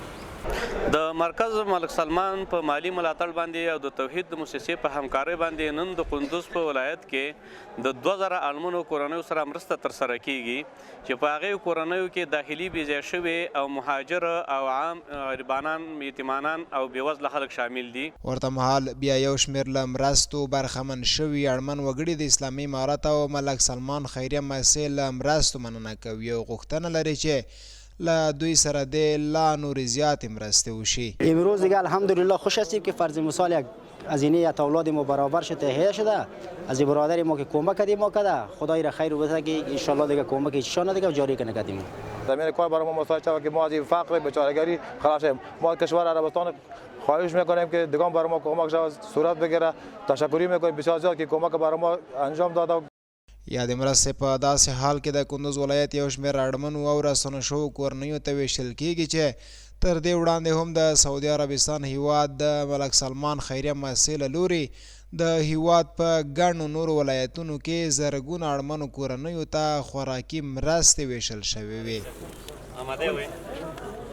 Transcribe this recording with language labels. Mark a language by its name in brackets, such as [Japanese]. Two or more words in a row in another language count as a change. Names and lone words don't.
[Pashto] د مرکز ملک سلمان په مالی ملاتړ باندې او د توحید د مؤسسې په همکارۍ باندې نن د کندوز په ولایت کې د 2000 اړمنو کورنیو سره مرسته ترسره کیږي چې په هغې کورنیو کې داخلي بېځایه شوي او مهاجر او عام غریبانان، یتیمانان او بېوزله خلک شامل دي. ورته مهال بیا یو شمېر له مرستو برخمن شوي اړمن وګړي د اسلامي امارت او ملک سلمان خیریه مؤسسې له مرستو مننه کوي او غوښتنه لري چې لا دوی سره د لا نور زیات مرسته وشي. [Persian] امروز دیگه الحمدلله خوش هستیم که فرض مثال یک هزینه اولاد ما برابر شده، تهیه شده. از برادر ما که کمک کردیم ما کرده، خدای را خیر بده که [Arabic] ان شاء الله [Persian] دیگه کمک ایشان دیگه جاری کنه کردیم. زمین کار برای ما مساعد شود که ما از این فقر بیچارهگری خلاص شیم. ما کشور عربستان خواهش میکنیم که دیگه برای ما کمک شود صورت بگیره. تشکری میکنیم بسیار زیاد که کمک برای ما انجام داده. [Pashto] یا د مرستې په داسې حال کې د کندوز ولایت یو شمېر اړمنو او راستنه شوو کورنیو ته ویشل کیږي چې تر دې وړاندې هم د سعودي عربستان هیواد د ملک سلمان خیریه مؤسسې له لوري د هیواد په ګڼو نورو ولایتونو کې زرګونه اړمنو کورنیو ته خوراکي مرستې ویشل شوې وې.